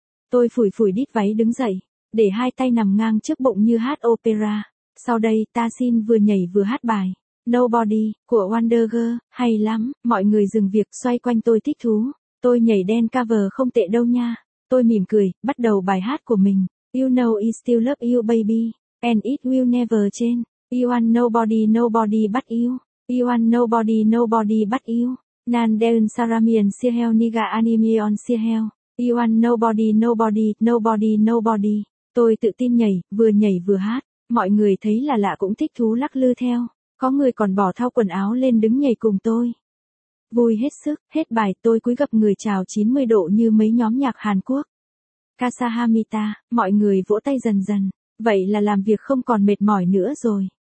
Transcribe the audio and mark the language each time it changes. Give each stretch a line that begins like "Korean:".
Vietnamese: Tôi phủi phủi đít váy đứng dậy. Để hai tay nằm ngang trước bụng như hát opera. Sau đây ta xin vừa nhảy vừa hát bài. Nobody, của Wonder Girl, hay lắm, mọi người dừng việc xoay quanh tôi thích thú. Tôi nhảy đen cover không tệ đâu nha. Tôi mỉm cười, bắt đầu bài hát của mình.
English: You know I still love you baby, and it will never change. You want nobody, nobody but you. You want nobody, nobody but you.
Korean: Nan deun saramien siheo niga animion siheo.
English: You want nobody, nobody, nobody, nobody.
Vietnamese: Tôi tự tin nhảy vừa hát. Mọi người thấy là lạ cũng thích thú lắc lư theo. Có người còn bỏ thao quần áo lên đứng nhảy cùng tôi. Vui hết sức, hết bài tôi cúi gập người chào 90 độ như mấy nhóm nhạc Hàn Quốc. Kasahamita, mọi người vỗ tay dần dần. Vậy là làm việc không còn mệt mỏi nữa rồi.